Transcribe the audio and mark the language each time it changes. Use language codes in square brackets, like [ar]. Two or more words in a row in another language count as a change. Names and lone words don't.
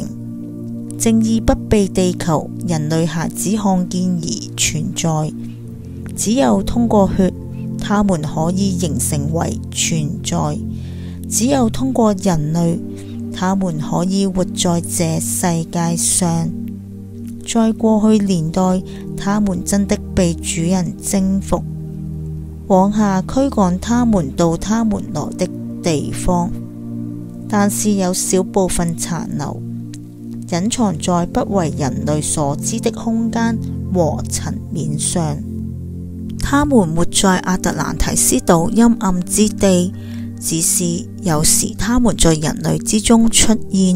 [zh] 正義不被地球人類孩子看見而存在，只有通過血，他們可以形成為存在；只有通過人類，他們可以活在這世界上。在過去年代，他們真的被主人征服，往下驅趕他們到他們來的地方，但是有小部分殘留，隱藏在不為人類所知的空間和層面上。他們活在亞特蘭提斯島陰暗之地，只是有時他們在人類之中出現。